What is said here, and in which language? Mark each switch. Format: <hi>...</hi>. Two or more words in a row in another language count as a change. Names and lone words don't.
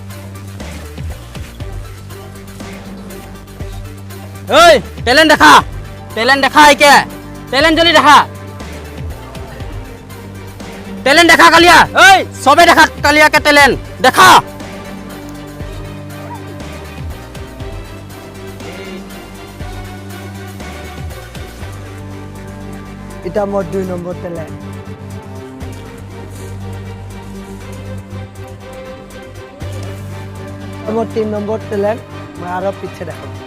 <hi>ओए टैलेंट देखा है क्या टैलेंट जल्दी देखा कालिया ओए सबे देखा कालिया के टैलेंट देखा</hi> <as>এটা মোৰ 2 নম্বৰ টেলেণ্ট মোৰ 3 নম্বৰ টেলেণ্ট মই আৰু পিছে দেখাম</as>